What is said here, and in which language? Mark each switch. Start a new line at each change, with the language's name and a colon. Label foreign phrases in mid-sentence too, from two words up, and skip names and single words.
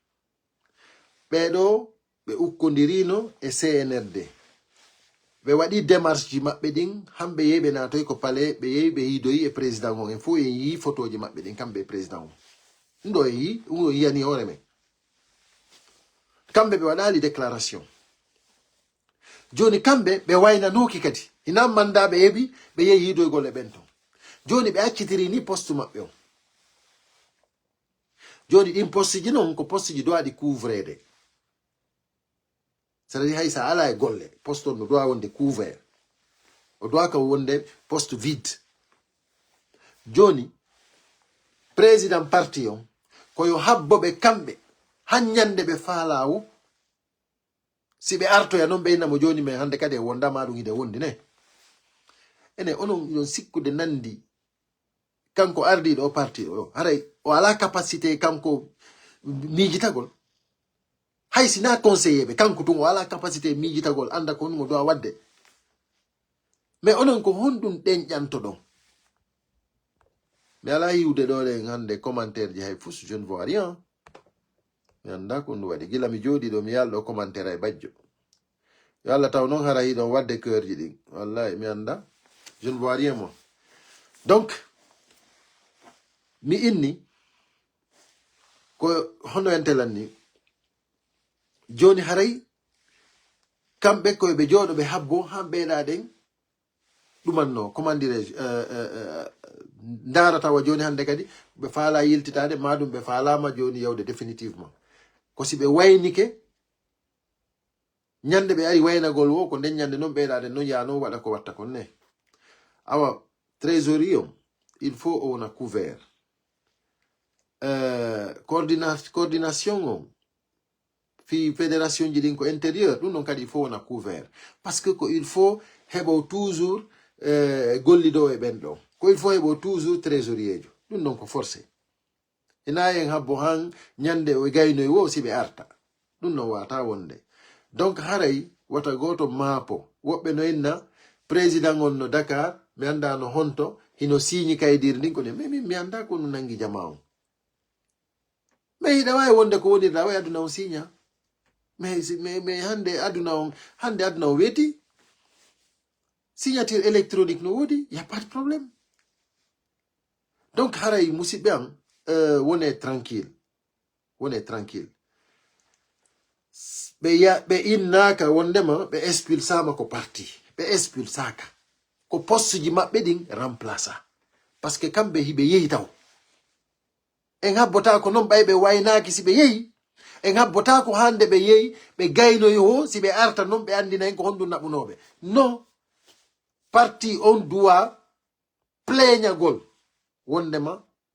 Fula: ɓeɗo ɓe ukkodirino e CNRD ɓe waɗi démarche ji maɓɓe ɗin hamɓe yehi ɓe natoyi ko palais ɓe yehi ɓe yidoyi e président on en fo en yi photoji maɓɓe ɗin kamɓe e président on ɗum ɗo en yi ɗum o yiyani hoore men kamɓe ɓe waɗali déclaration joni kamɓe ɓe waynanoki kadi ina mandaɓe heɓi ɓe yehi yidoygol e ɓen ton joni ɓe accitiri ni poste maɓɓe on joni ɗin poste ji non ko poste ji dowaɗi couvrede c'est-à-dire hay sa ala e golle poste on no dowa wonde couvert o dowa ka wonde
French: poste vide
Fula: joni président parti on koyo habboɓe kamɓe hanñande ɓe faalawo si ɓe artoya noon ɓe innamo joni mais hande kadi e wondama ɗum ide wondi ne ene onon iɗon sikkude nandi kanko ardiɗo o parti o haray o ala capacité kanko miijitagol hay sina conseiller ɓe kanko tun o ala capacité miijitagol anda ko honmo dowa wadde mais onon ko honɗum ɗenƴanto ɗon mi ala yiwde ɗoɗen hande commentaire ji hay fus
French: je ne vois rien
Fula: mi anda ko ndu waɗi gila mi jooɗi ɗo mi yalɗo commentaire ay bajjo yalla taw non hara yi don wadde cœur ji din wallahi mi anda
French: je ne vois rien moi.
Fula: Donc mi inni ko hono entelanni joni haray kambe ko be jodo be habbo hambe da den dumanno
French: comment dirais
Fula: ndara tawa joni hande kadi be faala yiltitade madum be faalama joni yawde définitivement ko si be waynike nyande be ari waynagol wo ko den nyande non beedade non yaano wada ko watta kon ne awa trésorier
French: il faut on a couvert
Fula: coordination fi fédération jidin ko intérieur dum non kadi
French: il faut on a couvert parce que
Fula: ko
French: il faut
Fula: hebo toujours gollido e bendo ko
French: il faut
Fula: hebo
French: toujours trésorier
Fula: jo dum non ko forcé ina en habbo han nyande o gayno wo sibe arta dum non wata wonde. Donc haray wata goto mapo wobbe no inna président on no Dakar mi anda no honto hino signi kaydir ndin ko ne mi anda ko no nangi jamaaw mais da way wonde ko woni da way aduna on signa mais hande aduna on weti
French: signature électronique
Fula: no wodi
French: y a pas de problème.
Fula: Donc haray musibe am wone tranquille be innaka wondema be expulsama ko parti be expulsaka ko poste ji mabbe din remplaça parce que kambe hibe yehi taw en habbota ko non baybe waynaki sibe yehi en habbota ko hande be yehi be gayno yo sibe arta non be andina en ko hondu nabunobe non parti on doit plaignagol wondema